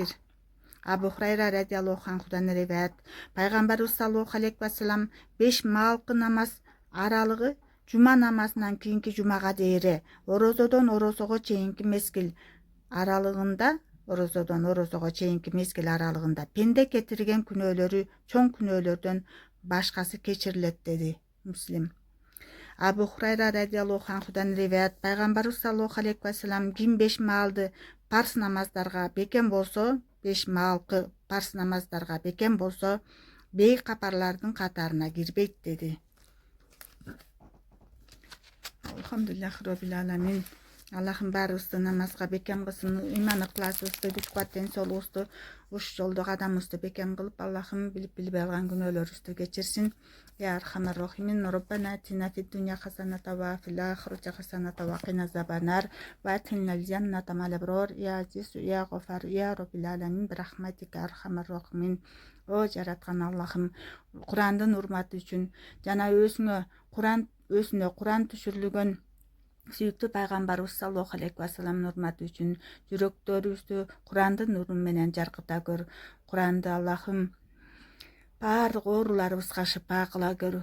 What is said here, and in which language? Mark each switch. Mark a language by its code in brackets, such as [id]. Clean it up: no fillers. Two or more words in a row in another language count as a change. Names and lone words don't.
[ky] Абу Хурайра [ar] رضي الله عنه [ky] риваят, пайгамбарыбыз [ar] صلى الله عليه وسلم [ky] 5 маалкы намаз аралыгы жума намазынан кийинки жумага дейре, орозодон орозого чейинки мезгил аралыгында пенде кетирген күнөөлөрү чоң күнөөлөрдөн башкасы кечирилет деди. Муслим. Абу Хурайра [ar] رضي الله عنه [ky] риваят, пайгамбарыбыз [ar] صلى الله عليه وسلم [ky] ким 5 маалды парс намаздарга бекем болсо, 5 маалкы парс намаздарга бекем болсо, бейкапарлардын катарына кирбейт деди. [ar] الحمد لله رب العالمين. [ky] Аллахым баарыбызды намазга бекем кылсын, ыйман ыкласыбызды, күч кубат ден соолугубузду ушу жолдо кадамыбызды бекем кылып, Аллахым билип билбей алган күнөөлөрүбүздү кечирсин. [ar] يا أرحم الراحمين ربنا آتنا في الدنيا حسنة وفي الآخرة حسنة وقنا عذاب النار وأدخلنا الجنة مع الأبرار. يا عزيز يا غفار يا رب العالمين. برحمتك يا أرحم الراحمين. [ky] О жараткан Аллахым, Курандын урматы үчүн жана өзүнө Куран түшүрүлгөн сүйүктүү пайгамбарыбыз [ar] صلى الله عليه وسلم [ky] урматы үчүн жүрөктөрүбүздү Курандын нуру менен жаркыта көр. Куранды Аллахым баардык ооруларыбызга шыпа кыла көр.